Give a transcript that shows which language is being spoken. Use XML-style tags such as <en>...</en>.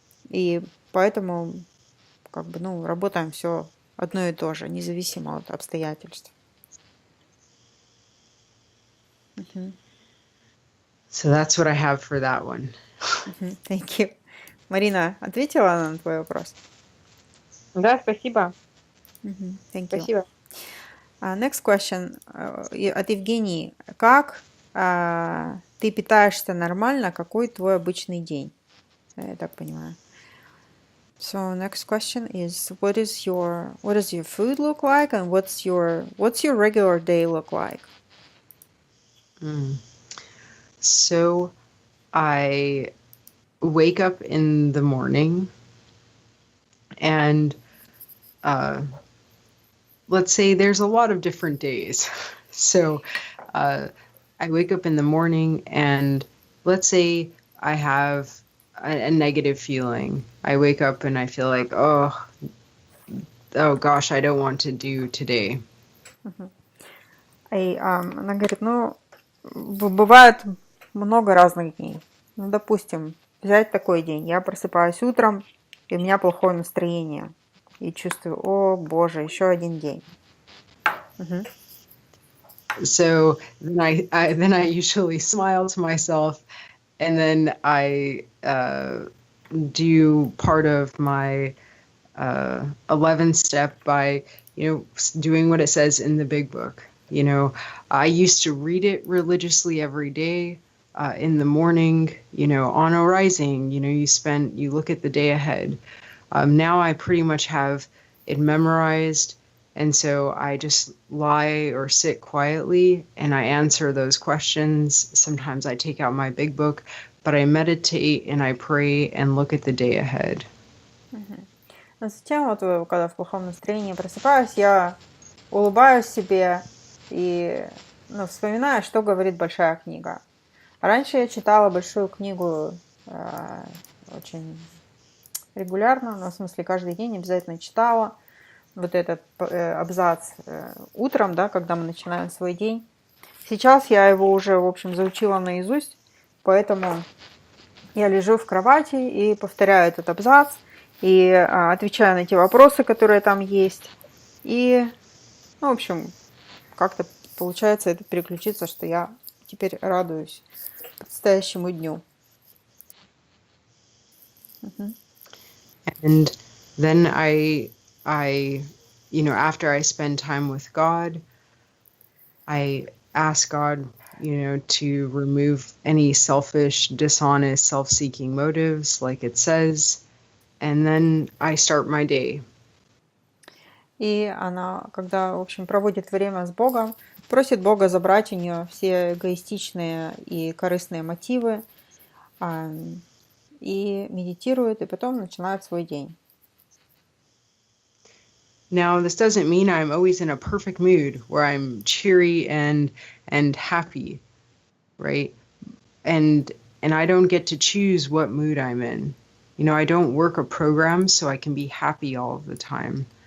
<ru>И поэтому работаем все одно и то же, независимо от обстоятельств.</ru> <en>So that's what I have for that one. Thank you.</en> <ru>Марина, ответила на твой вопрос? Да, спасибо.</ru> <en>Thank you.</en> <ru>Спасибо.</ru> <en>Next question</en> <ru>от Евгении. Как ты питаешься нормально? Какой твой обычный день? Я так понимаю.</ru> <en>So next question is what does your food look like, and what's your regular day look like? So I wake up in the morning, and let's say there's a lot of different days. So I wake up in the morning, and let's say I have a negative feeling. I wake up and I feel like, oh gosh, I don't want to do today.</en> <ru>И она говорит, бывает много разных дней. Допустим, взять такой день. Я просыпаюсь утром, и у меня плохое настроение. И чувствую, о боже, еще один день.</ru> <en>So then I usually smile to myself, and then I do part of my 11th step by doing what it says in the big book. I used to read it religiously every day in the morning. On a rising, you look at the day ahead. Now I pretty much have it memorized. And so I just lie or sit quietly and I answer those questions. Sometimes I take out my big book, but I meditate and I pray and look at the day ahead.</en> <ru>А затем, когда в плохом настроении просыпаюсь, я улыбаюсь себе и вспоминаю, что говорит большая книга. Раньше я читала большую книгу очень регулярно, ну, в смысле каждый день обязательно читала вот этот абзац утром, да, когда мы начинаем свой день. Сейчас я его уже, в общем, заучила наизусть, поэтому я лежу в кровати и повторяю этот абзац, и отвечаю на те вопросы, которые там есть. И, ну, в общем, как-то получается это переключиться, что я теперь радуюсь предстоящему дню.</ru> <en>And then I, after I spend time with God, I ask God, to remove any selfish, dishonest, self-seeking motives, like it says, and then I start my day.</en> <ru>И она, когда, в общем, проводит время с Богом, просит Бога забрать у нее все эгоистичные и корыстные мотивы, и медитирует, и потом начинает свой день.</ru> <en>Now, this doesn't mean I'm always in a perfect mood where I'm cheery and happy, right? And I don't get to choose what mood I'm in. I don't work a program so I can be happy all of the time.</en>